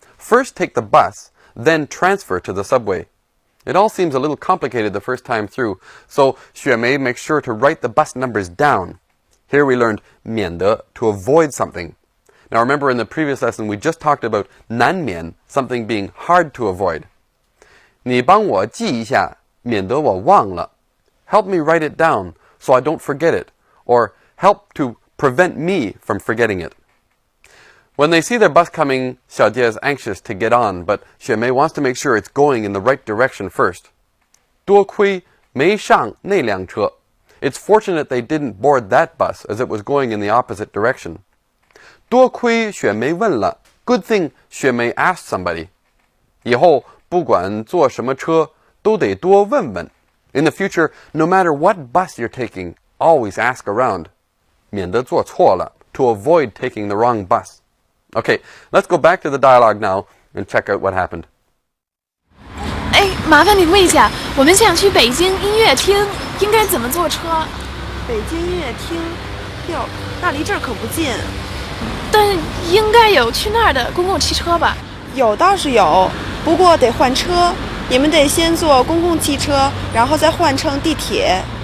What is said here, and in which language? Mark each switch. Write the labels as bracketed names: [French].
[English] First take the bus, then transfer to the subway. It all seems a little complicated the first time through, so Xuemei makes sure to write the bus numbers down. Here we learned 免得 to avoid something. Now remember in the previous lesson we just talked about 难免, something being hard to avoid. [Chinese] 你帮我记一下，免得我忘了. [English] Help me write it down so I don't forget it, or help to prevent me from forgetting it. When they see their bus coming, Xiaojie is anxious to get on, but Xuemei wants to make sure it's going in the right direction first. [Chinese] 多亏没上那辆车. [English] It's fortunate they didn't board that bus as it was going in the opposite direction. [Chinese] 多亏Xuemei问了. [English] Good thing Xuemei asked somebody. [Chinese] 以后不管坐什么车都得多问问. [English] In the future, no matter what bus you're taking, always ask around. [Chinese] 免得坐错了, [English] to avoid taking the wrong bus. Okay, let's go back to the dialogue now and check out what happened. [Chinese] 哎，麻烦你问一下，我们想去北京音乐厅，应该怎么坐车？北京音乐厅，哟，那离这儿可不近。但应该有去那儿的公共汽车吧？有倒是有，不过得换车，你们得先坐公共汽车，然后再换乘地铁。